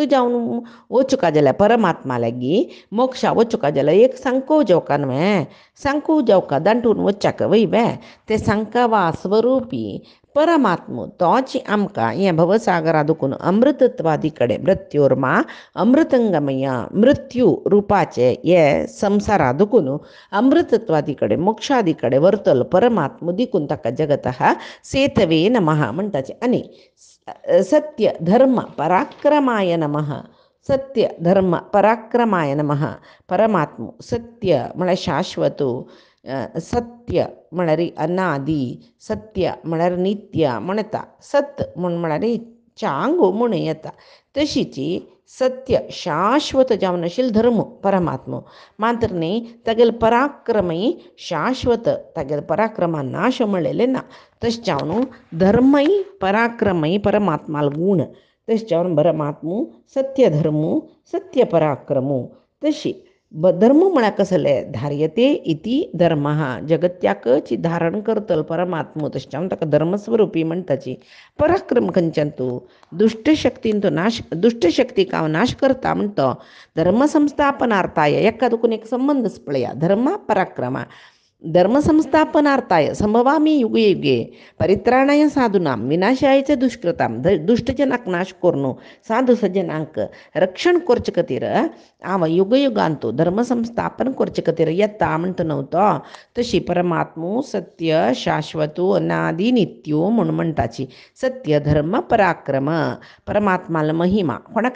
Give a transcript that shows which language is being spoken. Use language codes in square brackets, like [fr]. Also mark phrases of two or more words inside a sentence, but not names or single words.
[kok] जाऊन ओचुका जाल्या परमात्मा लागी मोक्षा ओचुका जाल्या एक सांको जेवका न्हय सांको जेवका दांटून वच्चाक वैवे ते सांकावा स्वरूपी परमात्मो तोची आमकां हे भवसागरा दुखून अमृतत्वादी [sa] मृत्योर्मा अमृतंगमय [kok] मृत्यू रूपाचे हे संसारा दुखून अमृतत्वादी मोक्षादी वर्तल परमात्मो दिकून ताका [sa] जगतः सेतवे नमः [kok] म्हणटाचे आनी [sa] सत्य धर्म पराक्रमाय नमः सत्य धर्म पराक्रमाय नमः [kok] परमात्मो सत्य म्हळ्यार शाश्वतो सत्य म्हळ्यार अनादी सत्य म्हळ्यार नित्य म्हणता सत म्हळ्यार चांगो म्हण येता तशीची सत्य शाश्वत जावन आशिल्लो धर्म परमात्मो मात्र न्ही तागेलो पराक्रमय शाश्वत तागेलो पराक्रमा नाश म्हणलेले ना तशें जावन धर्मय पराक्रमय परमात्माल गुण तशें जावन परमात्मो सत्य धर्मो सत्य पराक्रमो तशी धर्म म्हळ्यार कसले [sa] धार्यते इति धर्म [kok] जगत्याकच धारण करतल परमात्मो तशें जावन ताका धर्मस्वरूपी म्हणटाची पराक्रम खंयच्यान तूं दुष्टशक्तीन तो नाश दुष्टशक्तीक हांव नाश करता म्हणटा धर्मसंस्थापनार्थाय एका दुखून एक संबंधच पळया धर्म पराक्रमा [sa] धर्मसंस्थापनार्थाय संभवामी युगे युगे परित्राणाय साधूनां विनाशाय च दुष्कृतां [kok] दुष्टजनाक नाश करून साधू सज्जनांक रक्षण करचे खातीर हांव युगयुगांतो धर्मसंस्थापन करचे खातीर येता म्हणटा न्हू तो तशी परमात्मो सत्य शाश्वतो अनादी नित्यो म्हूण म्हणटाची सत्य धर्म पराक्रम परमात्माला महिमा कोणाकय